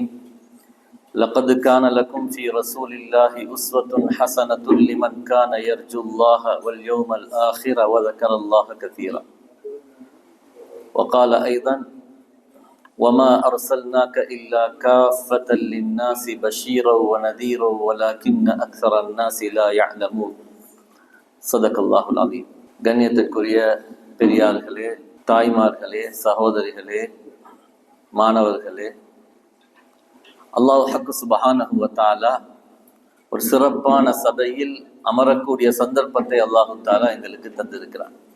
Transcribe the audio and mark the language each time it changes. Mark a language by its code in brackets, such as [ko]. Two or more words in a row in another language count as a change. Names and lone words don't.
[ar] لقد كان لكم في رسول الله أسوة حسنة لمن كان يرجو الله واليوم الآخر وذكر الله كثيرا. وقال أيضا: وما أرسلناك إلا كافة للناس بشيرا ونذيرا ولكن أكثر الناس لا يعلمون. صدق الله العظيم. [ta] கண்ணியத்திற்குரிய பெரியார்களே, தாய்மார்களே, சகோதரிகளே, மாணவர்களே, [ar] الله الحق سبحانه وتعالى [ta] ஒரு சிறப்பான சபையில் அமரக்கூடிய சந்தர்ப்பத்தை [ar] الله تعالى [ta] எங்களுக்கு தந்திருக்கிறார்.